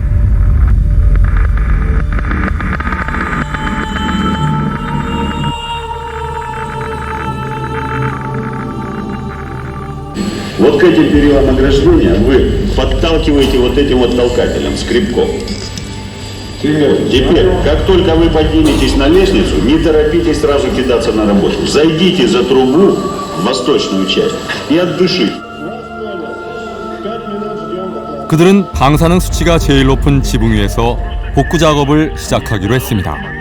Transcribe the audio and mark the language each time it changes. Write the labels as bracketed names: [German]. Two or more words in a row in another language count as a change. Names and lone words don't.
[Russian] Вот к этим перилам ограждения вы подталкиваете вот этим вот толкателем, скребком. Теперь, как только вы подниметесь на лестницу, не торопитесь сразу кидаться на работу. Зайдите за трубу в восточную часть и отдышите. [Korean] 그들은 방사능 수치가 제일 높은 지붕 위에서 복구 작업을 시작하기로 했습니다.